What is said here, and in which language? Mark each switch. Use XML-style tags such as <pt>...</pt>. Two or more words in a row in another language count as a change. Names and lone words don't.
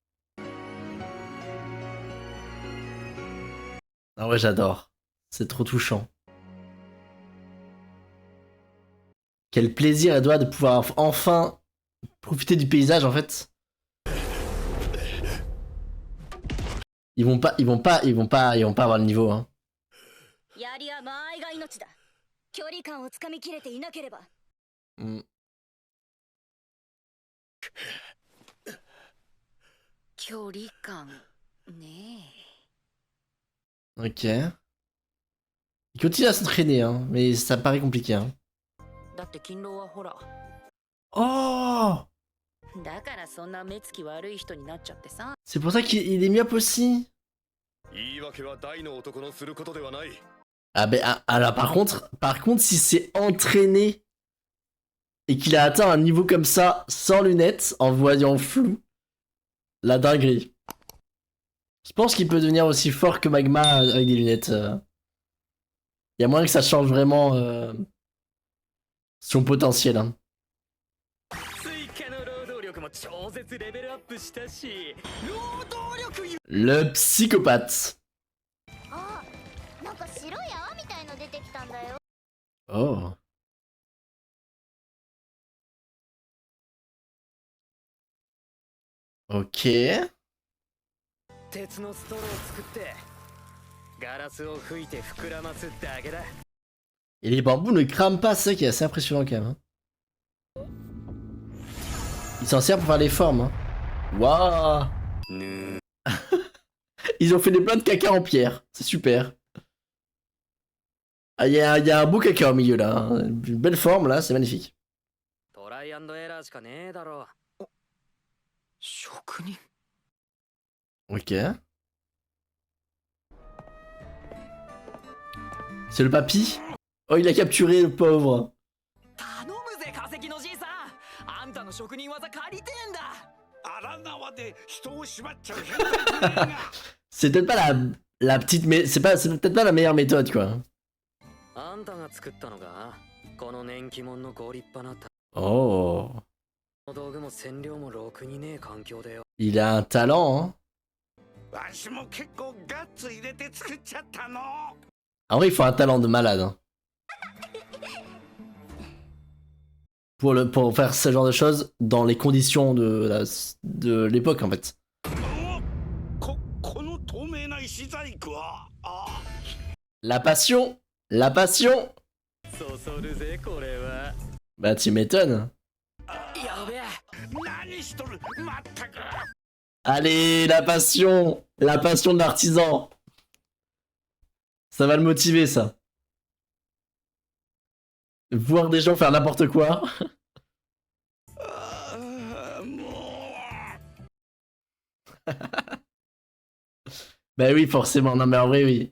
<fr>Ah ouais, j'adore. C'est trop touchant. Quel plaisir elle doit de pouvoir enfin profiter du paysage, en fait. Ils vont pas avoir le niveau, hein.</fr> <ja>やりは間合いが命だ。距離感をつかみきれていなければ。 Hmm. 距離感ね</ja> <fr>Ok. Il continue à s'entraîner, hein, mais ça paraît compliqué, hein.</fr> <ja>え。だって勤労はほら。</ja> <fr>Oh!</fr> <ja>だからそんな目つき悪い人になっちゃってさ。</ja> <fr>C'est pour ça qu'il est myope aussi.</fr> <ja>言い訳は大の男のすることではない。</ja> <fr>Ah ben, alors par contre, si c'est entraîné et qu'il a atteint un niveau comme ça, sans lunettes, en voyant flou, la dinguerie. Je pense qu'il peut devenir aussi fort que Magma avec des lunettes. Y a moyen que ça change vraiment son potentiel. Hein.</fr> <ja>追加の労働力も超絶レベルアップしたし、労働力</ja> <fr>Le psychopathe.</fr> <ja>あ、なんか白い泡みたいの出てきたんだよ。</ja> <fr>Oh. Ok.</fr> <ja>鉄のストローを作ってガラスを吹いて膨らますだけだ。</ja> <fr>Et les bambous ne crament pas, c'est ça qui est assez impressionnant quand même. Hein. Ils s'en servent pour faire les formes. Hein. Waouh. Ils ont fait des plein de caca en pierre. C'est super. Ah, y a un beau caca au milieu là. Hein. Une belle forme là, c'est magnifique.</fr> <ja>トライアンドエラーしかねえだろ。職人</ja> <fr>Ok. C'est le papy. Oh, il a capturé le pauvre.</fr> <ja>頼むぜ化石のじいさん。あんたの職人技借りてんだ。荒縄で人を縛っちゃう変態プレイが。</ja> <fr>C'est peut-être pas la petite, mais c'est peut-être pas la meilleure méthode quoi.</fr> <ja>あんたが作ったのがこの年季物のご立派な</ja> <fr>Oh.</fr> <ja>道具も染料もろくにねえ環境でよ。</ja> <fr>Il a un talent. Hein.</fr> <ja>わしも結構ガッツ入れて作っちゃったの。</ja> <fr>En vrai, il faut un talent de malade. Hein. Pour faire ce genre de choses dans les conditions de l'époque en fait.</fr> <ja>この透明な石細工は、あ、</ja> <fr>La passion. La passion.</fr> <ja>そそるぜこれは。</ja> <fr>Bah tu m'étonnes.</fr> <ja>やべえ。何しとる、まったく。</ja> <fr>Allez, la passion. La passion de l'artisan. Ça va le motiver ça. Voir des gens faire n'importe quoi.</fr> <ja>も</ja> <fr>Bah oui, forcément. Non mais en vrai, oui.</fr>